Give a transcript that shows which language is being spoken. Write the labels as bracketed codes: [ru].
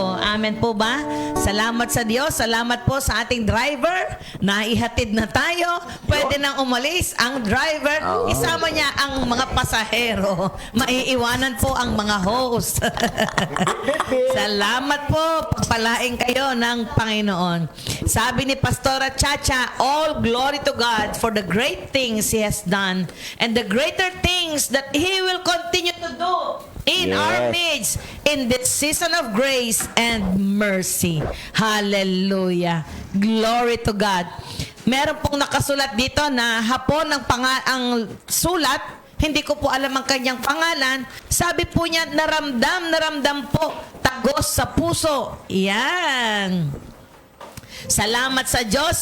[tl] Amen po ba? Salamat sa Diyos. Salamat po sa ating driver. Naihatid na tayo. Pwede nang umalis ang driver. Isama niya ang mga pasahero. Maiiwanan po ang mga host. Salamat po. Pagpalain kayo ng Panginoon. Sabi ni Pastora Chacha, [en] all glory to God for the great things He has done and the greater things that He will continue to do in our midst in this season of grace and mercy. Hallelujah. Glory to God. [tl] Meron pong nakasulat dito na hapon ang sulat, hindi ko po alam ang kanyang pangalan. Sabi po niya, naramdam po, tagos sa puso. Yan. Salamat sa Diyos.